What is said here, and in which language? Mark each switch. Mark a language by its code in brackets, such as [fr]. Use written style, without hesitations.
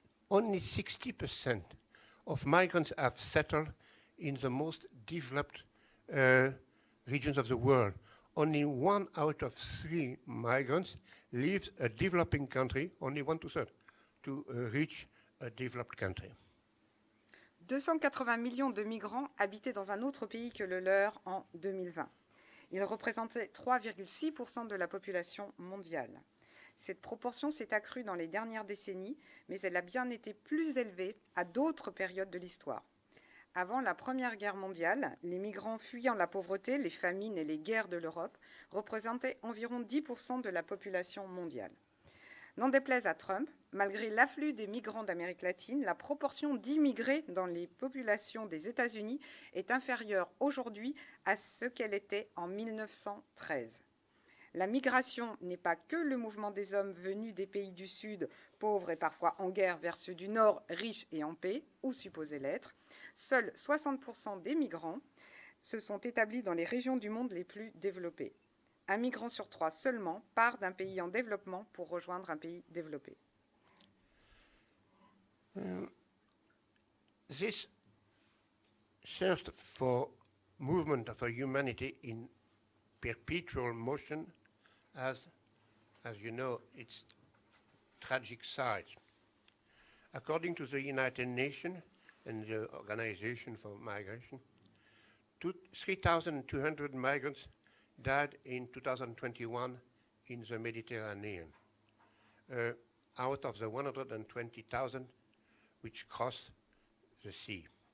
[en] Only 60% of migrants have settled in the most developed regions of the world. Only 1 out of 3 migrants leaves a developing country, only 1 to 3rd, to reach a developed country. [fr] 280 millions de migrants habitaient dans un autre pays que le leur en 2020. Ils représentaient 3,6% de la population mondiale. Cette proportion s'est accrue dans les dernières décennies, mais elle a bien été plus élevée à d'autres périodes de l'histoire. Avant la Première Guerre mondiale, les migrants fuyant la pauvreté, les famines et les guerres de l'Europe représentaient environ 10% de la population mondiale. N'en déplaise à Trump, malgré l'afflux des migrants d'Amérique latine, la proportion d'immigrés dans les populations des États-Unis est inférieure aujourd'hui à ce qu'elle était en 1913. La migration n'est pas que le mouvement des hommes venus des pays du Sud, pauvres et parfois en guerre, vers ceux du Nord, riches et en paix, ou supposés l'être. Seuls 60% des migrants se sont établis dans les régions du monde les plus développées. Un migrant sur 3 seulement part d'un pays en développement pour rejoindre un pays développé. [en] This thirst for movement of humanity in perpetual motion has, as you know, its tragic side. According to the United Nations and the Organization for Migration, 3,200 migrants died in 2021 in the Mediterranean, out of the 120,000 which crossed the sea.